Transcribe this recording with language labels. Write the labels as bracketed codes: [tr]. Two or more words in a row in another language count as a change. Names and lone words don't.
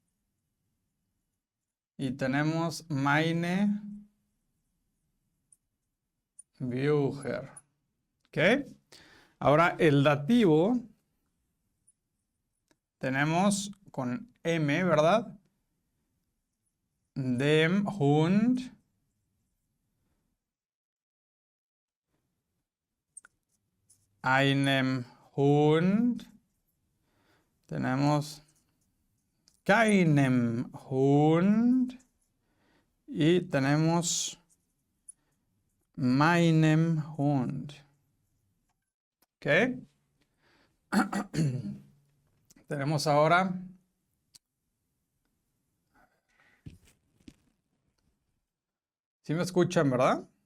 [es] Y tenemos [de] meine Bücher. [es] ¿Ok? Ahora el dativo tenemos con M, ¿verdad? [de] Dem Hund. Einem Hund. [es] Tenemos [de] keinem Hund. [es] Y tenemos [de] meinem Hund. [es] ¿Ok? Tenemos ahora ¿sí me escuchan, verdad?